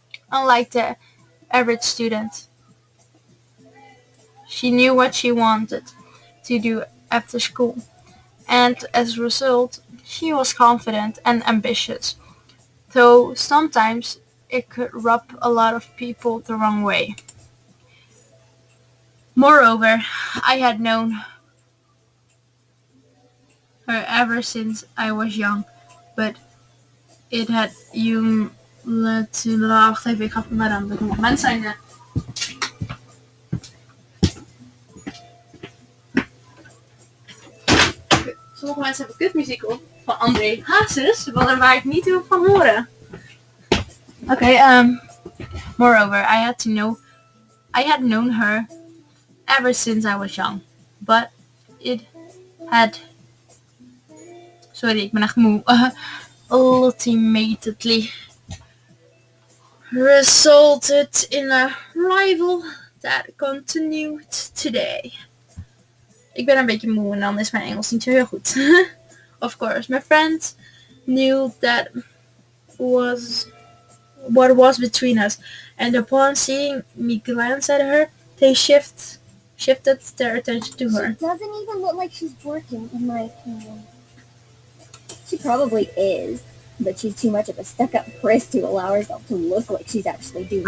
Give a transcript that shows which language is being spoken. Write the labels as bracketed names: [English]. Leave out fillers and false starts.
[English] Unlike the average student, she knew what she wanted to do after school, and as a result, she was confident and ambitious, though sometimes it could rub a lot of people the wrong way. Moreover, I had known her ever since I was young, but it had led to... [Dutch] Wacht even, ik ga het maar aan doen. Mensen zijn... Sommige mensen hebben kutmuziek op van André Hazes, waar ik niet heel van horen. [English] Moreover, I had known her ever since I was young, but it had... [Dutch] Sorry, ik ben echt moe. [English] Ultimately resulted in a rival that continued today. [Dutch] Ik ben een beetje moe en dan is mijn Engels niet zo heel goed. [English] Of course, my friends knew that was what was between us, and upon seeing me glance at her, they shifted their attention to her. She doesn't even look like she's working, in my opinion. She probably is, but she's too much of a stuck-up priss to allow herself to look like she's actually doing it.